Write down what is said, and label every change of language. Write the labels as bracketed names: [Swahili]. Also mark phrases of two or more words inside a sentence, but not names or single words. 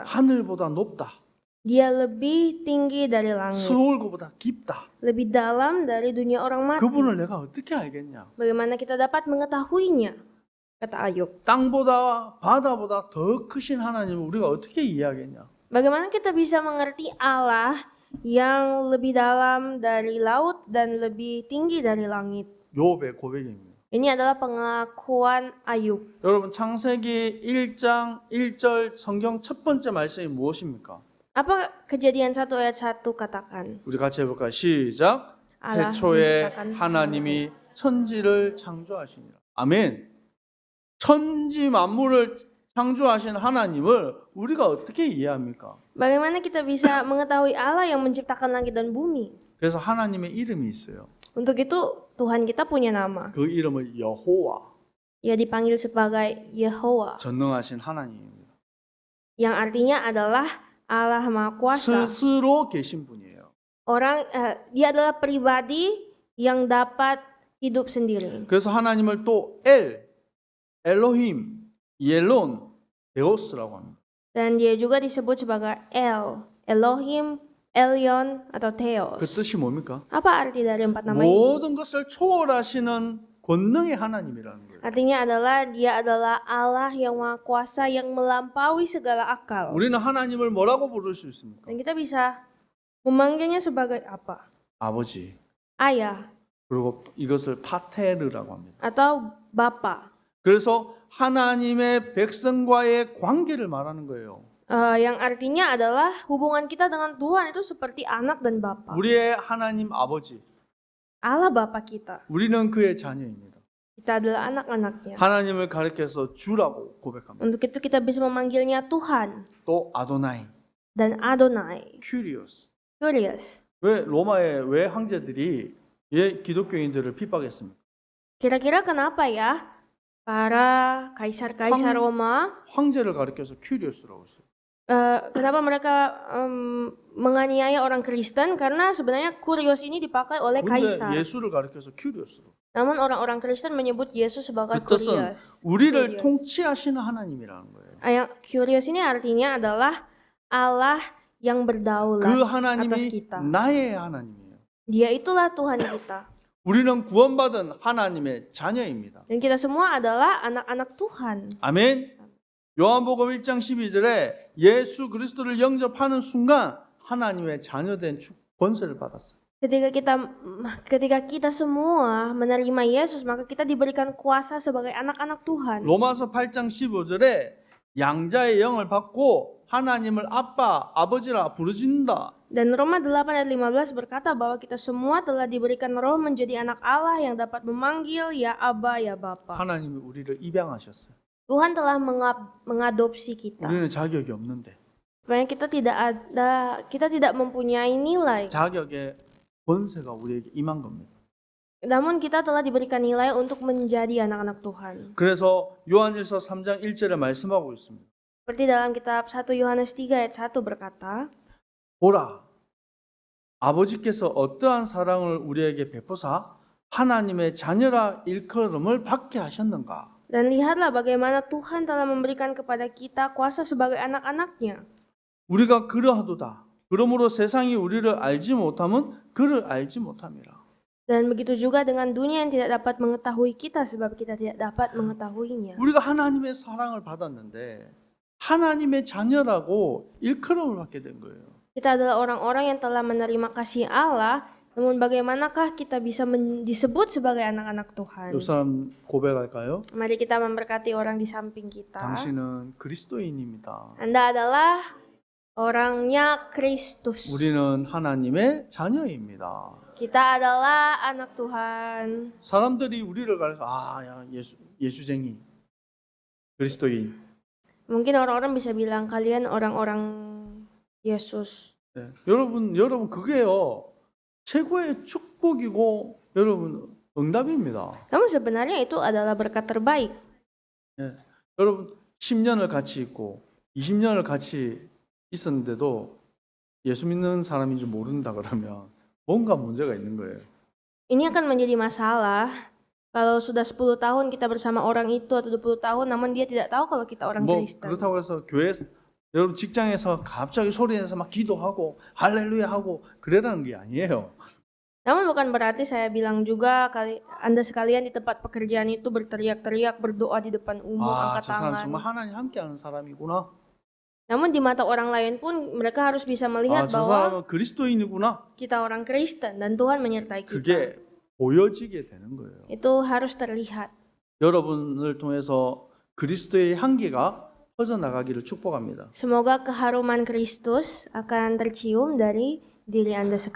[Korean] 하늘보다 높다. [Indonesian] Dia lebih tinggi dari langit, [Korean] 서울보다 깊다. [Indonesian] lebih dalam dari dunia orang mati. [Korean] 그분을 내가 어떻게 알겠냐? [Indonesian] Bagaimana kita dapat mengetahuinya? Kata Ayub. [Korean] 땅보다 바다보다 더 크신 하나님을 우리가 어떻게 이해하겠냐? [Indonesian] Bagaimana kita bisa mengerti Allah yang lebih dalam dari laut dan lebih tinggi dari langit? [Korean] 욥의 고백입니다. [Indonesian] Ini adalah pengakuan Ayub. [Korean] 여러분 창세기 1장 1절 성경 첫 번째 말씀이 무엇입니까? [Indonesian] Apa Kejadian 1 ayat 1 katakan? [Korean] 우리 같이 해볼까요? 시작. [Indonesian] Allah [Korean] 태초에 [Indonesian] menciptakan [Korean] 하나님이 천지를 창조하시니라. 아멘. 천지 만물을 창조하신 하나님을 우리가 어떻게 이해합니까? [Indonesian] Bagaimana kita bisa mengetahui Allah yang menciptakan langit dan bumi? [Korean] 그래서 하나님의 이름이 있어요. [Indonesian] Untuk itu Tuhan kita punya nama. [Korean] 그 이름을 여호와, [Indonesian] Ia dipanggil sebagai Yehowa, [Korean] 전능하신 하나님입니다. [Indonesian] yang artinya adalah Allah Maha Kuasa. [Korean] 스스로 계신 분이에요. [Indonesian] Dia adalah pribadi yang dapat hidup sendiri. [Korean] 그래서 하나님을 또 엘로힘, 옐론, 데오스라고 합니다. [Indonesian] Dan dia juga disebut sebagai Elohim, Elyon atau Theos. [Korean] 그 뜻이 뭡니까? [Indonesian] Apa arti dari empat nama ini? [Korean] 모든 것을 초월하시는 권능의 하나님이라는 거예요. [Indonesian] Artinya dia adalah Allah yang Maha Kuasa yang melampaui segala akal. [Korean] 우리는 하나님을 뭐라고 부를 수 있습니까? [Indonesian] Dan kita bisa memanggilnya sebagai apa? [Korean] 아버지. [Indonesian] Ayah [Korean] 그리고 이것을 파테르라고 합니다. [Indonesian] atau Bapa. [Korean] 그래서 하나님의 백성과의 관계를 말하는 거예요. [Indonesian] Yang artinya adalah hubungan kita dengan Tuhan itu seperti anak dan bapa. [Korean] 우리의 하나님 아버지. [Indonesian] Allah Bapa kita. [Korean] 우리는 그의 자녀입니다. [Indonesian] Kita adalah anak-anaknya. [Korean] 하나님을 가리켜서 주라고 고백합니다. [Indonesian] Untuk itu kita bisa memanggilnya Tuhan [Korean] 또 아도나이, [Indonesian] dan Adonai. [Korean] 큐리오스. [Indonesian] Curious. [Korean] 왜 황제들이 기독교인들을 핍박했습니까? [Indonesian] Kira-kira kenapa ya para kaisar-kaisar Roma [Korean] 황제를 가리켜서 큐리오스라고 했어요. [Indonesian] kenapa mereka menganiaya orang Kristen? Karena sebenarnya Kurios ini dipakai oleh [Korean] 근데 [Indonesian] kaisar. [Korean] 예수를 가리켜서 큐리오스로. [Indonesian] Namun orang-orang Kristen menyebut Yesus sebagai [Korean] 그 뜻은 [Indonesian] Kurios. [Korean] 우리를 통치하시는 하나님이라는 거예요. [Indonesian] Yang Kurios ini artinya adalah Allah yang berdaulat [Korean] 그 [Indonesian] atas [Korean] 하나님이 [Indonesian] kita. [Korean] 나의 하나님이에요. [Indonesian] Dia itulah Tuhan kita. [Korean] 우리는 구원받은 하나님의 자녀입니다. [Indonesian] Dan kita semua adalah anak-anak Tuhan. [Korean] 아멘. 요한복음 1장 12절에 예수 그리스도를 영접하는 순간 하나님의 자녀된 권세를 받았어요. [Indonesian] Ketika kita semua menerima Yesus, maka kita diberikan kuasa sebagai anak-anak Tuhan. [Korean] 로마서 8장 15절에 양자의 영을 받고 하나님을 아버지라 부르진다. [Indonesian] Dan Roma 8 ayat 15 berkata bahwa kita semua telah diberikan roh menjadi anak Allah yang dapat memanggil ya Aba ya Bapa. [Korean] 하나님이 우리를 입양하셨어요. [Indonesian] Tuhan telah mengadopsi kita. [Korean] 우리는 자격이 없는데 [Indonesian] Sebenarnya kita tidak mempunyai nilai. [Korean] 자격의 권세가 우리에게 임한 겁니다. [Indonesian] Namun kita telah diberikan nilai untuk menjadi anak-anak Tuhan. [Korean] 그래서 요한일서 3장 1절에 말씀하고 있습니다. [Indonesian] Seperti dalam kitab 1 Yohanes 3 ayat 1 berkata, [Korean] 보라, 아버지께서 어떠한 사랑을 우리에게 베푸사 하나님의 자녀라 일컬음을 받게 하셨는가. [Indonesian] dan lihatlah bagaimana Tuhan telah memberikan kepada kita kuasa sebagai anak-anaknya. [Korean] 우리가 그러하도다. 그러므로 세상이 우리를 알지 못함은 그를 알지 못함이라. [Indonesian] Dan begitu juga dengan dunia yang tidak dapat mengetahui kita sebab kita tidak dapat mengetahuinya. [Korean] 우리가 하나님의 사랑을 받았는데 하나님의 자녀라고 일컬음을 받게 된 거예요. [Indonesian] Kita adalah orang-orang yang telah menerima kasih Allah, namun bagaimanakah kita bisa disebut sebagai anak-anak Tuhan? [Korean] 옆 사람 고백할까요? [Indonesian] Mari kita memberkati orang di samping kita. [Korean] 당신은 그리스도인입니다. [Indonesian] Anda adalah orangnya Kristus. [Korean] 우리는 하나님의 자녀입니다. [Indonesian] Kita adalah anak Tuhan. [Korean] 사람들이 우리를 가려서 야 예수쟁이 그리스도인. [Indonesian] Mungkin orang-orang bisa bilang kalian orang-orang Yesus. [Korean] 네. 여러분 그게요 최고의 축복이고 여러분 응답입니다. [Indonesian] Namun sebenarnya itu adalah berkat terbaik. [Korean] 네. 여러분 10년을 같이 있고 20년을 같이 있었는데도 예수 믿는 사람인 줄 모른다 그러면 뭔가 문제가 있는 거예요. [Indonesian] Ini akan menjadi masalah kalau sudah 10 tahun kita bersama orang itu atau 20 tahun namun dia tidak tahu kalau kita orang [Korean] 뭐 [Indonesian] Kristen. [Korean] 그렇다고 해서 여러분 직장에서 갑자기 소리내서 막 기도하고 할렐루야 하고 그래라는 게 아니에요. [Indonesian] Namun bukan berarti saya bilang juga Anda sekalian di tempat pekerjaan itu berteriak-teriak, berdoa di depan umum, angkat [Korean] 저 사람 [Indonesian] tangan. [Korean] 정말 하나님 함께하는 사람이구나. [Indonesian] Namun di mata orang lain pun mereka harus bisa melihat [Korean] 저 [Indonesian] bahwa [Korean] 사람은 그리스도인이구나. [Indonesian] kita orang Kristen dan Tuhan menyertai kita. [Korean] 그게 보여지게 되는 거예요. [Indonesian] Itu harus terlihat. [Korean] 여러분을 통해서 그리스도의 향기가 퍼져나가기를 축복합니다. [Indonesian] Semoga keharuman Kristus akan tercium dari diri Anda sekalian.